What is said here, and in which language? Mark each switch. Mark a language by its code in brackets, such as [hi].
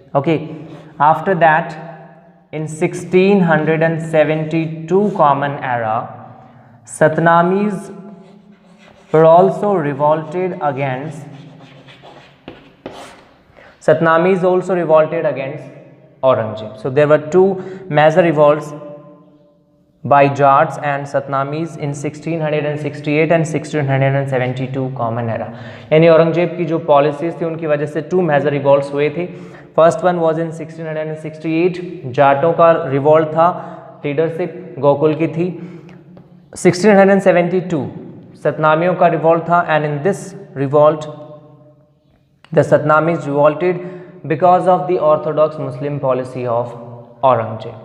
[en] Okay, after that in 1672 Common Era, Satnamis were also revolted against Aurangzeb. So there were two major revolts by Jats and Satnamis in 1668 and 1672 Common Era. [hi] यानी औरंगजेब की जो policies थी उनकी वजह से to major revolts हुए थे. [en] first one was in 1668, [hi] जाटों का रिवॉल्ट था, लीडरशिप गोकुल की थी. 1672 सतनामियों का रिवॉल्ट था, [en] And in this revolt the Satnamis revolted because of the orthodox Muslim policy of Aurangzeb.